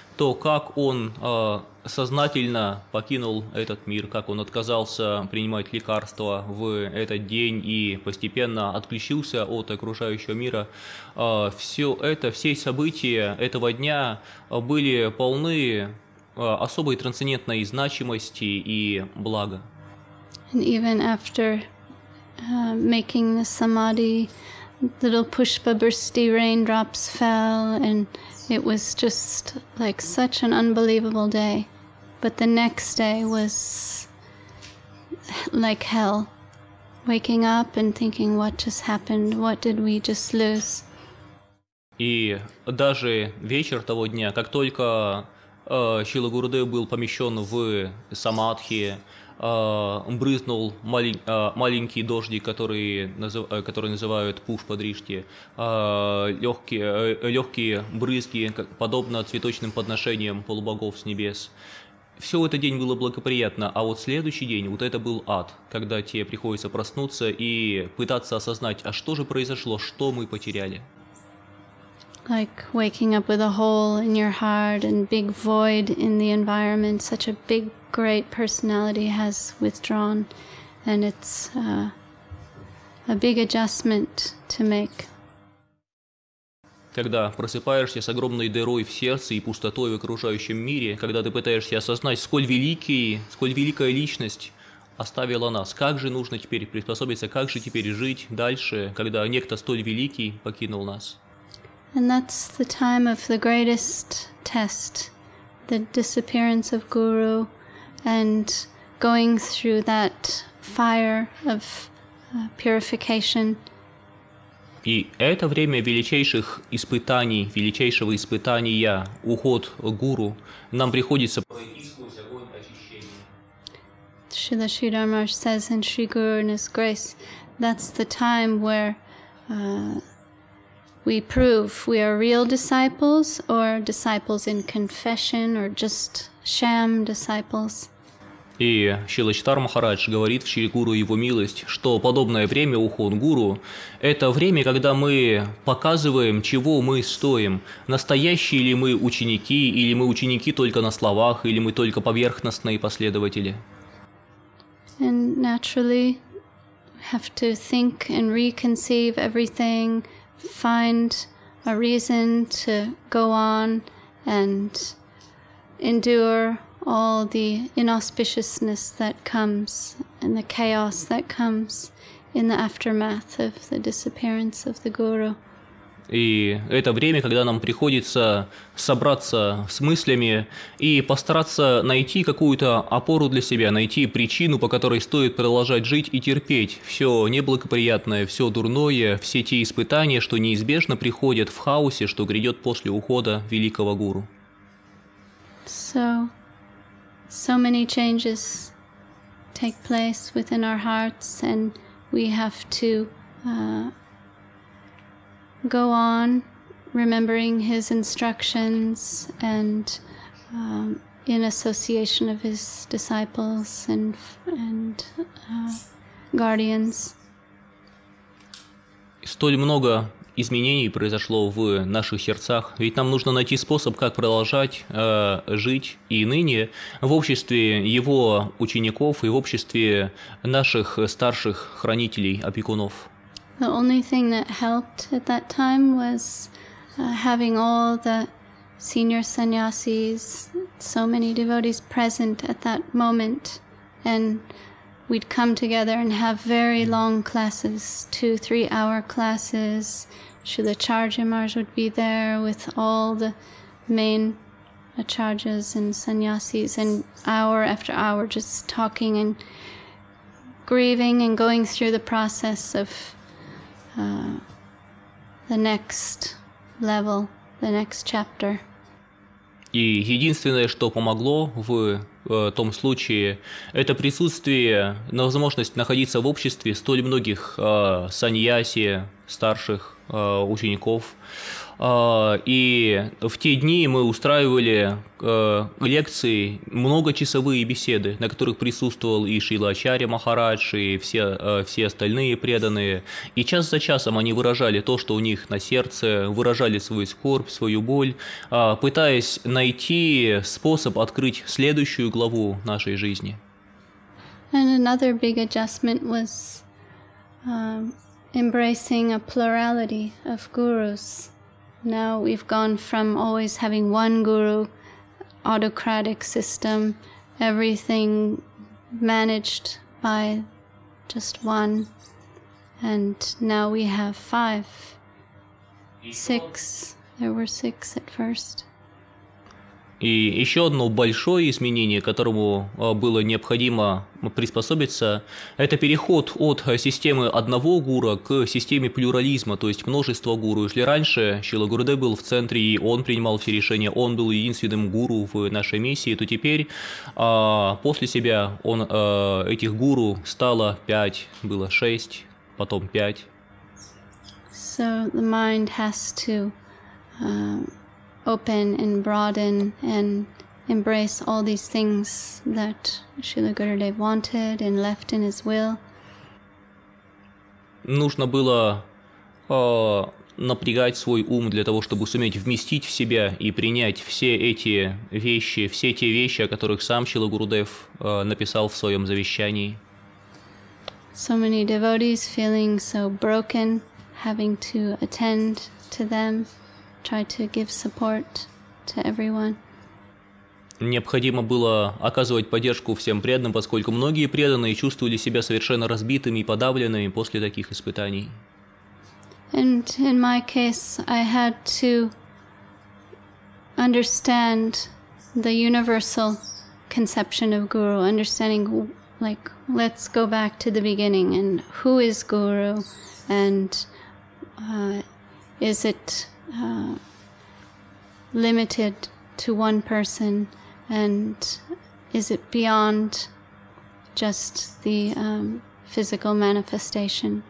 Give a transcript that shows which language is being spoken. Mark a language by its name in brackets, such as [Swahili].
[Russian] То, как он сознательно покинул этот мир, как он отказался принимать лекарства в этот день и постепенно отключился от окружающего мира, все события этого дня были полны особой трансцендентной значимости и блага. [English] And even after making the samadhi, little pushpa bursty raindrops fell, and it was just like such an unbelievable day. But the next day was like hell. Waking up and thinking, what just happened? What did we just lose? [Russian] И даже вечер того дня, как только Шрила Гурудев был помещен в самадхи, брызнул маленький дождик, который называют пушпа-дришти, легкие брызги, подобно цветочным подношениям полубогов с небес. Все этот день было благоприятно, а вот следующий день, вот это был ад, когда тебе приходится проснуться и пытаться осознать, а что же произошло, что мы потеряли. [English] Like waking up with a hole in your heart and big void in the environment. Such a big, great personality has withdrawn, and it's a big adjustment to make. [Russian] Когда просыпаешься с огромной дырой в сердце и пустотой в окружающем мире, когда ты пытаешься осознать, сколь великая личность оставила нас, как же нужно теперь приспособиться, как же теперь жить дальше, когда некто столь великий покинул нас. [English] And that's the time of the greatest test, the disappearance of Guru and going through that fire of purification. [Russian] И это время величайших испытаний, величайшего испытания, уход Гуру, нам приходится пройти сквозь огонь очищения. [English] Srila Sridhar Maharaj says in Sri Guru and His Grace, that's the time where we prove we are real disciples or disciples in confession or just sham disciples. [Russian] И Шрила Читар Махарадж говорит в Шри Гуру Его милость, что подобное время, уход Гуру, это время, когда мы показываем, чего мы стоим, настоящие ли мы ученики, или мы ученики только на словах, или мы только поверхностные последователи. [English] And naturally, we have to think and reconceive everything, find a reason to go on and endure all the inauspiciousness that comes and the chaos that comes in the aftermath of the disappearance of the Guru. [Russian] И это время, когда нам приходится собраться с мыслями и постараться найти какую-то опору для себя, найти причину, по которой стоит продолжать жить и терпеть все неблагоприятное, все дурное, все те испытания, что неизбежно приходят в хаосе, что грядет после ухода великого Гуру. [English] So many changes take place within our hearts, and we have to go on remembering His instructions and in association of His disciples and guardians. [Russian] Столь много изменений произошло в наших сердцах, ведь нам нужно найти способ, как продолжать жить и ныне в обществе Его учеников и в обществе наших старших хранителей, опекунов. [English] The only thing that helped at that time was having all the senior sannyasis, so many devotees present at that moment, and we'd come together and have very long classes, 2-3 hour classes. Srila Acharya Maharaj would be there with all the main acharyas and sannyasis, and hour after hour just talking and grieving and going through the process of the next level, the next chapter. [Russian] И единственное, что помогло в том случае, это присутствие, возможность находиться в обществе столь многих саньяси, старших учеников. И в те дни мы устраивали лекции, многочасовые беседы, на которых присутствовал и Шрила Ачарья Махарадж, и все остальные преданные. И час за часом они выражали то, что у них на сердце, выражали свою скорбь, свою боль, пытаясь найти способ открыть следующую главу нашей жизни. [English] And another big adjustment was embracing a plurality of gurus. Now we've gone from always having one guru, autocratic system, everything managed by just one, and now we have 5, 6. There were 6 at first. [Russian] И еще одно большое изменение, которому было необходимо приспособиться, это переход от системы одного гуру к системе плюрализма, то есть множества гуру. Если раньше Шрила Гурудев был в центре, и он принимал все решения, он был единственным гуру в нашей миссии, то теперь после себя этих гуру стало 5, было 6, потом 5. [English] So the mind has to open and broaden and embrace all these things that Srila Gurudev wanted and left in his will. [Russian] Нужно было напрягать свой ум для того, чтобы суметь вместить в себя и принять все эти вещи, все те вещи, о которых сам Шрила Гурудев написал в своем завещании. [English] so many devotees feeling so broken, having to attend to them, try to give support to everyone. [Russian] Необходимо было оказывать поддержку всем преданным, поскольку многие преданные чувствовали себя совершенно разбитыми и подавленными после таких испытаний. [English] And in my case, I had to understand the universal conception of Guru, understanding, like, let's go back to the beginning, and who is Guru, and is it limited to one person, and is it beyond just the physical manifestation?